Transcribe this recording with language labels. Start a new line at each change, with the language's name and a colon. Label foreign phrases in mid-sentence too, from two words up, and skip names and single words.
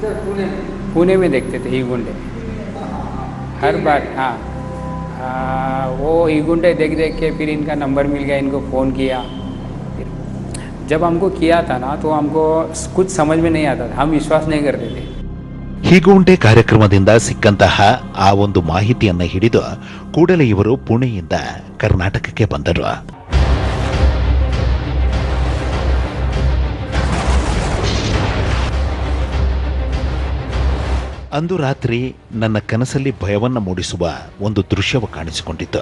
Hindi: पुणे में देखते थे ही गुंडे हर बार। हाँ वो ही गुंडे देख देख के फिर इनका नंबर मिल गया, इनको फ़ोन किया। जब हमको किया था ना तो हमको कुछ समझ में नहीं आता था, हम विश्वास नहीं करते थे।
Kannada: ಹೀಗುಂಟೆ ಕಾರ್ಯಕ್ರಮದಿಂದ ಸಿಕ್ಕಂತಹ ಆ ಒಂದು ಮಾಹಿತಿಯನ್ನ ಹಿಡಿದು ಕೂಡಲೇ ಇವರು ಪುಣೆಯಿಂದ ಕರ್ನಾಟಕಕ್ಕೆ ಬಂದರು. ಅಂದು ರಾತ್ರಿ ನನ್ನ ಕನಸಲ್ಲಿ ಭಯವನ್ನ ಮೂಡಿಸುವ ಒಂದು ದೃಶ್ಯವು ಕಾಣಿಸಿಕೊಂಡಿತ್ತು.